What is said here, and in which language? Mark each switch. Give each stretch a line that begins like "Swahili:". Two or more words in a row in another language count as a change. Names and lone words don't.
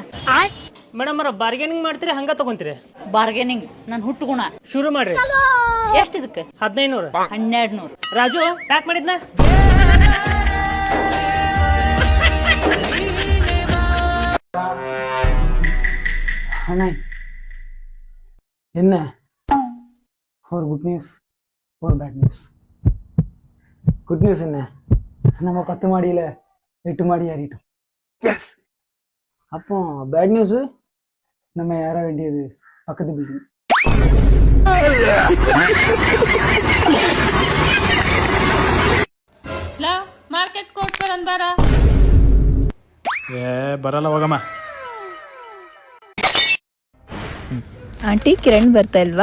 Kannada: ಮೇಡಮ್ ಅವ್ರ ಬಾರ್ಗೇನಿಂಗ್ ಮಾಡ್ತೀರಿ ಹಂಗ ತಗೊಂತೀರಿ? ಬಾರ್ಗೇನಿಂಗ್ ನನ್ ಹುಟ್ಟುಗುಣ. ಶುರು ಮಾಡ್ರಿ. ಎಷ್ಟ್ ಇದಕ್ಕೆ? 1500. 1200. ರಾಜು ಪ್ಯಾಕ್ ಮಾಡಿದ್ನ?
Tamil: ಅಣ್ಣ என்ன ஒரு
English: good news
Tamil: ஒரு
English: bad news. good news
Tamil: என்ன, நம்ம 10 மாடியில் 8 மாடி ஏறிட்டோம். எஸ். அப்போ
English: bad news,
Tamil: நம்ம ஏற வேண்டியது பக்கத்து பில்டிங்.
Kannada: ಮಾರ್ಕೆಟ್ ಕೋಟ್ ಬರ ಬರಲ್ಲ ಹೋಗಮ್ಮ. ಆಂಟಿ ಕಿರಣ್ ಬರ್ತಾ ಇಲ್ವಾ?